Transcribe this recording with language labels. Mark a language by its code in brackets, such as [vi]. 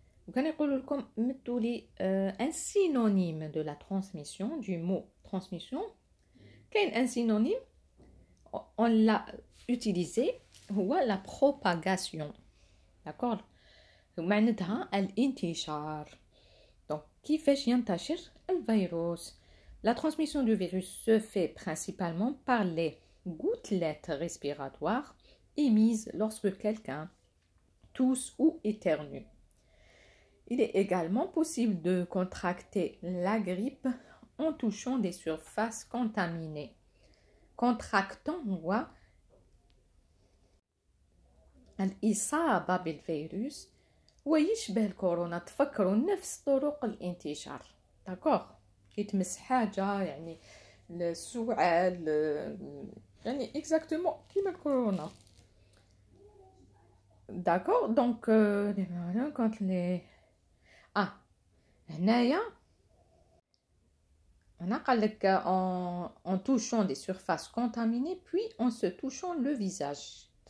[ar] وكان يقولوا لكم مدوا لي [fr] un synonyme de la transmission du mot transmission. [ar] كاين [fr] un synonyme on l'a utilisé [ar] هو [fr] la propagation. d'accord. [ar] معناتها الانتشار. [fr] donc [ar] كيفاش ينتشر الفيروس. [fr] la transmission du virus se fait principalement par les gouttelettes respiratoires émises lorsque quelqu'un tousse ou éternue. Il est également possible de contracter la grippe en touchant des surfaces contaminées. [ar] contractant هو الإصابة بالفيروس ويشبه الكورونا. تفكروا نفس طرق الانتشار. [fr] d'accord. [ar] كي تمس حاجة يعني السعال يعني [fr] exactement [ar] كيما الكورونا. [fr] d'accord. donc quand les [ar] هنايا [fr] En touchant des surfaces contaminées, puis en se touchant le visage.